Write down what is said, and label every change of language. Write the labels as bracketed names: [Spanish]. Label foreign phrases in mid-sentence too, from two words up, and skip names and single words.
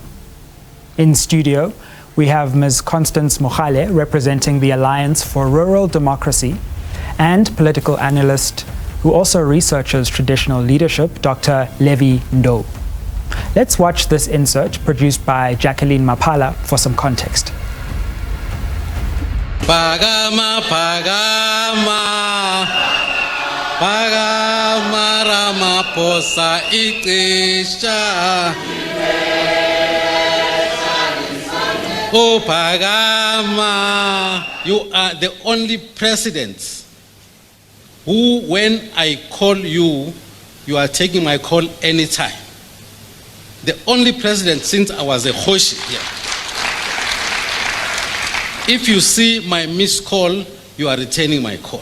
[English] In studio, we have Ms. Constance Mogale, representing the Alliance for Rural Democracy, and political analyst who also researches traditional leadership, Dr. Levi Ndo. Let's watch this insert produced by Jacqueline Mapala for some context. [Zulu] Pagama, pagama, pagama, Ramaphosa iqisha. Oh, Pagama, [English] you are the only president who, when I call you, you are taking my call anytime. The only president since I was a Kgoshi here. If you see my missed call, you are returning my call.